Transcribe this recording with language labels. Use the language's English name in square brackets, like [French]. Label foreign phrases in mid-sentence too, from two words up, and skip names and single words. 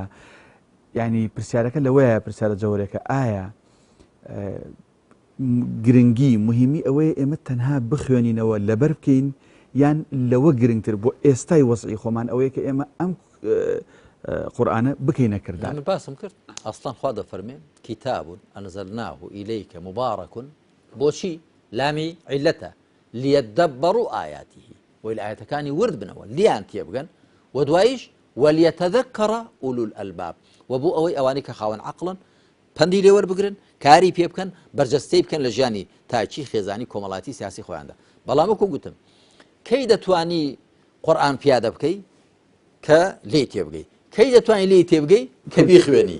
[Central Kurdish] یعنی پرسیارەکە لەوەیە پرسیارە جەوەرێکە ئایا گرنگی مهمی ئەوەیە ئێمە تەنها بخوێنینەوە لەبەر بکەین یان لەوە گرنگتر بۆ ئێستای وەزعی خۆمان ئەوەیە کە ئێمە ئەم قورئانە بکەینە کردار. من باسم کرد ئەسڵان خوا دەفەرمێ [Arabic] كتاب أنزلناه إليك مبارك [Central Kurdish] بۆچی لامی عیلەتە [Arabic] ليدبروا آياته [Central Kurdish] وی لە ئاەتەکانی ورد بنەوە لیان تێ بگەن و دواییش [Arabic] وليتذكر أولو الألباب [Central Kurdish] و بۆ ئەوەی ئەوانی کە خاوەن عەقڵن پەندی لێ وەربگرن کاری پێ بکەن بەرجەستەی بکەن لە ژیانی تاچی خێزانی کۆمەڵاتی سیاسی خۆیاندا. بەڵام وەکو گوتم کەی دەتوانی قورئان پیادە بکەی کە لێ تێبگەی کەی دەتوانی لێ تێبگەی کە بیخوێنی.